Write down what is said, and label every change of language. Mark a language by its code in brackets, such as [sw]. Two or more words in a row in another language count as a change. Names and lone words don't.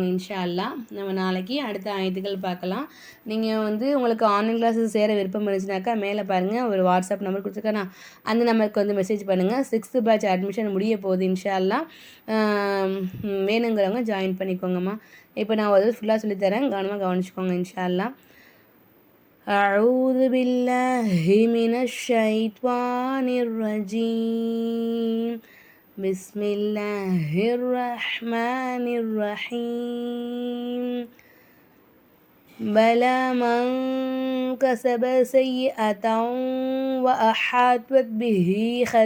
[ar] إن شاء الله [ta] நம்ம நாளைக்கு அடுத்த ஆயத்துக்கள் பார்க்கலாம். நீங்கள் வந்து உங்களுக்கு [en] online classes [ta] சேர விருப்பம் இருந்துச்சுனாக்கா மேலே பாருங்கள், ஒரு [en] WhatsApp number [ta] கொடுத்துருக்கேன்னா அந்த நம்பருக்கு வந்து மெசேஜ் பண்ணுங்கள். [en] 6th batch admission [ta] முடிய போகுது [ar] إن شاء الله. [ta] வேணுங்கிறவங்க ஜாயின் பண்ணிக்கோங்கம்மா. இப்போ நான் ஒரு ஃபுல்லாக சொல்லித்தரேன், கவனமாக கவனிச்சுக்கோங்க [ar] إن شاء الله. أعوذ بالله من الشيطان الرجيم بسم الله الرحمن الرحيم بلى من كسب سيئة وأحاطت به